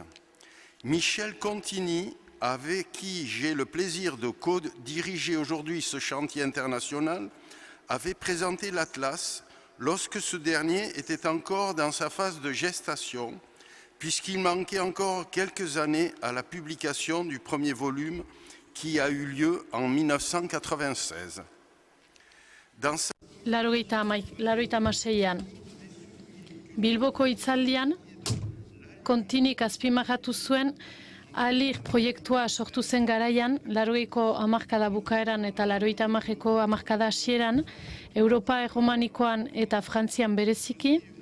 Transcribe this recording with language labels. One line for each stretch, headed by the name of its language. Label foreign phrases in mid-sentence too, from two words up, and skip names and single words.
French: Michel Contini, avec qui j'ai le plaisir de co-diriger aujourd'hui ce chantier international, avait présenté l'Atlas lorsque ce dernier était encore dans sa phase de gestation, puisqu'il manquait encore quelques années à la publication du premier volume qui a eu lieu en 1996.
Basque: Laurogeita hamaseian, Bilboko hitzaldian, Kontinik azpimarratu zuen ALIR proiektua sortu zen garaian, 80ko hamarkada bukaeran eta 80ko hamarkada hasieran, Europa erromanikoan eta Frantzian bereziki,